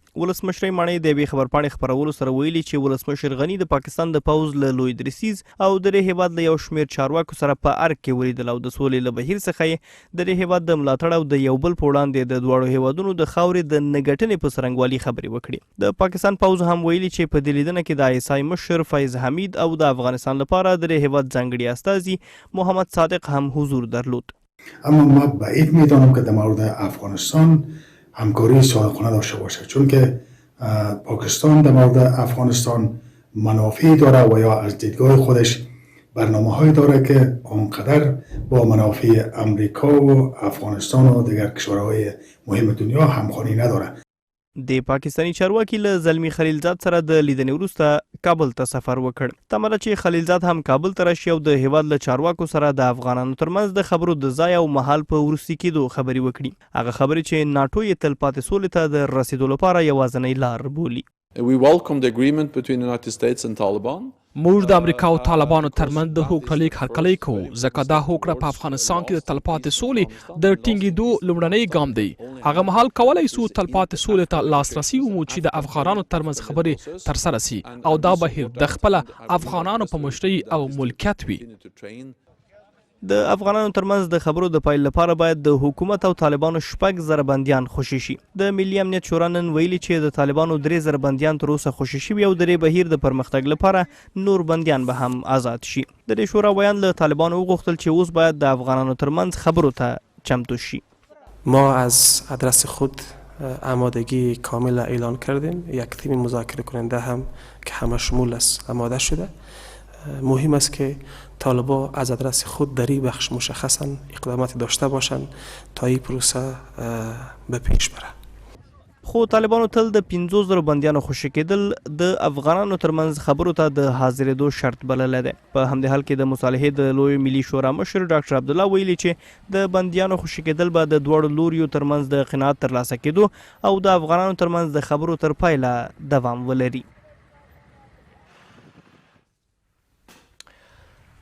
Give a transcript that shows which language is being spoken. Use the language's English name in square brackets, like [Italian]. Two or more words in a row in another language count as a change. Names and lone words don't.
[Pashto] ولسمشر ماڼۍ د یوې خبرپاڼې خپرولو سره ویلي چې ولسمشر غني د پاکستان د پوځ له لوی درستیز او د دې هېواد له یو شمېر چارواکو سره په ارګ کې ولیدل او د سولې له بهیر څخه یې د دې هېواد د ملاتړ او د یو بل په وړاندې د دواړو هېوادونو د خاورې د نه ګټنې په څرنګوالي خبرې وکړې. د پاکستان پوځ هم ویلي چې په دې لیدنه کې د ISI مشر فیض حمید او د افغانستان لپاره د دې هېواد ځانګړي استازي محمد صادق هم حضور درلود. [Persian] اما ما بعید میدانم که در مورد افغانستان همکاری صادقانه داشته باشه، چون که پاکستان در مورد افغانستان منافعی داره و یا از دیدگاه خودش برنامه‌هایی داره که آنقدر با منافع امریکا و افغانستان و دیگر کشورهای مهم دنیا همخوانی نداره. [Pashto] د پاکستاني چارواکي له زلمی خلیلزاد سره د لیدنې وروسته کابل ته سفر وکړ. تمه ده چې خلیلزاد هم کابل ته راشي او د هېواد له چارواکو سره د افغانانو ترمنځ د خبرو د ځای او مهال په وروستي کېدو خبرې وکړي. هغه خبرې چې ناټو یې تلپاتې سولې ته د رسېدو لپاره یوازینۍ لار بولي. [English] We welcome the agreement between the United States and Taliban. [Pashto] موږ د امریکا او طالبانو ترمنځ د هوکړه لیک هرکلی کوو ځکه دا هوکړه په افغانستان کې د تلپاتې سولې د ټینګېدو لومړنی ګام دی. هغه مهال کولی سو تلپاتې سولې ته لاسرسي ومو چې د افغانانو ترمنځ خبرې ترسره سي او دا بهیر د خپله افغانانو په مشرۍ او ملکیت وي. د افغانانو ترمنځ د خبرو د پیل لپاره باید د حکومت او طالبانو 6,000 بندیان خوشي شي. د ملي امنیت شورا نن ویلي چې د طالبانو 3,000 بندیان تر اوسه خوشي شوي او د دې بهیر د پرمختګ لپاره نور بندیان به هم آزاد شي. د دې شورا ویان له طالبانو وغوښتل چې اوس باید د افغانانو ترمنځ خبرو ته چمتو شي. [Persian] ما از ادرس خود آمادگی کامل اعلان کردیم. یک تیم مذاکره کننده هم که همه شمول است آماده شده. مهم است که طالبان از ادرس خود در این بخش مشخصا اقداماتی داشته باشند تا این پروسه به پیش بره. [Pashto] خو طالبانو تل د 15,000 بندیانو خوشي کېدل د افغانانو ترمنځ خبرو ته د حاضرېدو شرط بللی دی. په همدې حال کې د مصالحې د لوی ملي شورا مشر ډاکټر عبدالله ویلي چې د بندیانو خوشي کېدل به د دواړو لوریو ترمنځ د قناعت ترلاسه کېدو او د افغانانو ترمنځ د خبرو تر پایله دوام ولري.